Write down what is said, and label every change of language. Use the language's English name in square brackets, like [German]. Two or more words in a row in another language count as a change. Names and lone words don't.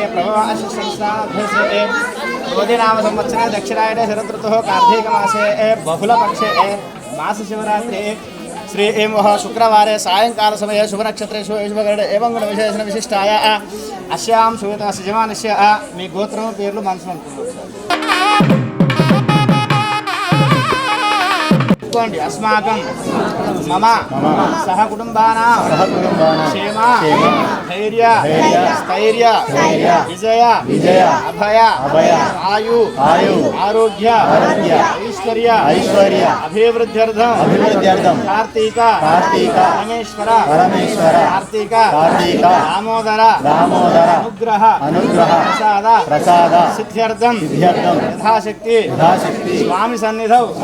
[Sanskrit] प्रभवाशंसाधे नाम संवत्सरे दक्षिणायने शरदृतुः कार्तीकमासे बहुलपक्षे मासशिवरात्रि श्री शुक्रवारे सायंकाल समये शुभनक्षत्रेषु शुभगणे एवं गुणविशेषण विशिष्टाय अस्यां सुविधस्य जमानस्य [Telugu] మీ గోత్రం పేర్లు మనసు చదువుకోండి. [Sanskrit] అస్మాకం మమ సహ కుటుంబానాం క్షేమ ధైర్య స్థైర్య విజయ అభయ ఆయు ఆరోగ్య ఐశ్వర్య అభివృద్ధ్యర్థం కార్తీక పరమేశ్వర కార్తీక దామోదర అనుగ్రహ ప్రసాద సిద్ధ్యర్థం యథాశక్తి స్వామి సన్నిధౌ